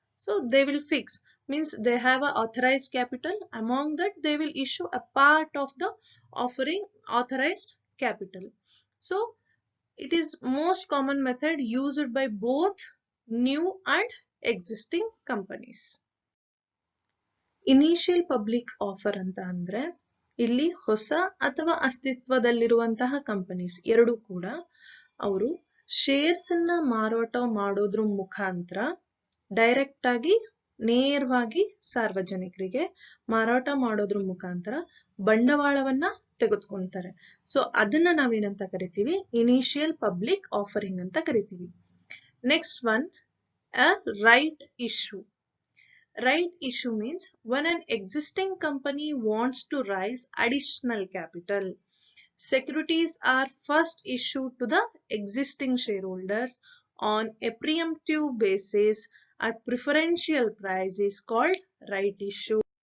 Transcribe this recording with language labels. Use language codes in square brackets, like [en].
[en] So they will fix, means they have a authorized capital. Among that, they will issue a part of the offering authorized capital. So it is most common method used by both new and existing companies. [kn] Initial public offer ಅಂತ ಅಂದ್ರೆ ಇಲ್ಲಿ ಹೊಸ ಅಥವಾ ಅಸ್ತಿತ್ವದಲ್ಲಿರುವಂತಹ companies ಎರಡೂ ಕೂಡ ಅವರು shares ಅನ್ನ ಮಾರಾಟ ಮಾಡೋದ್ರ ಮುಖಾಂತರ ಡೈರೆಕ್ಟ್ ಆಗಿ ನೇರವಾಗಿ ಸಾರ್ವಜನಿಕರಿಗೆ ಮಾರಾಟ ಮಾಡೋದ್ರ ಮುಖಾಂತರ ಬಂಡವಾಳವನ್ನ ತೆಗೆದುಕೊಂತಾರೆ. ಸೊ ಅದನ್ನ ನಾವೇನಂತ ಕರಿತೀವಿ, ಇನಿಷಿಯಲ್ ಪಬ್ಲಿಕ್ ಆಫರಿಂಗ್ ಅಂತ ಕರಿತೀವಿ. [en] Next one, a right issue. Right issue means when an existing company wants to raise additional capital, securities are first issued to the existing shareholders on a preemptive basis at preferential price is called right issue.